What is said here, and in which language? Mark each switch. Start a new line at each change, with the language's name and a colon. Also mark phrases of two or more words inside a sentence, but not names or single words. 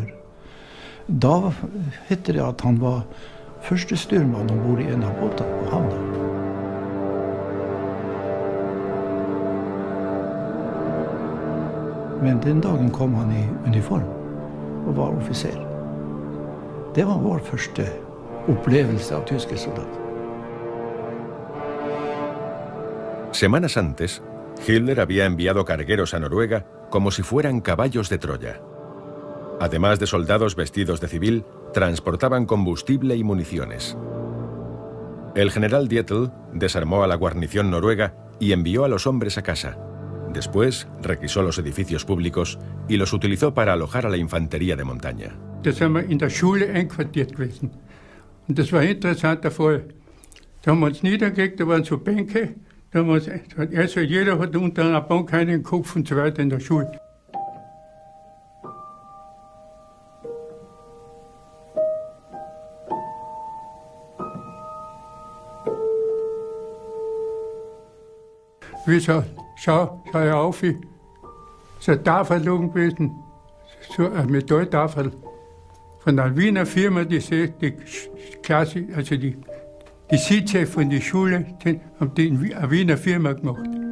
Norwegian: Da heter det at han var første styrmann ombord i en av båtene på havna. Men den dagen kom han i uniform og var offiser. Det var vår første opplevelse av tyske soldater.
Spanish: Semanas antes, Hitler había enviado cargueros a Noruega como si fueran caballos de Troya. Además de soldados vestidos de civil, transportaban combustible y municiones. El general Dietl desarmó a la guarnición noruega y envió a los hombres a casa. Después requisó los edificios públicos y los utilizó para alojar a la infantería de montaña.
German: Da sind wir in der Schule einquartiert gewesen. Und das war ein interessanter Fall. Da haben wir uns niedergelegt, da waren so Bänke. Da haben wir uns, also jeder hat unter einer Bank einen Kopf und so weiter in der Schule. Wie so, schau auf, so eine Tafel gewesen, so eine Metalltafel von einer Wiener Firma, die Klasse, also die Sitze von der Schule, haben die eine Wiener Firma gemacht.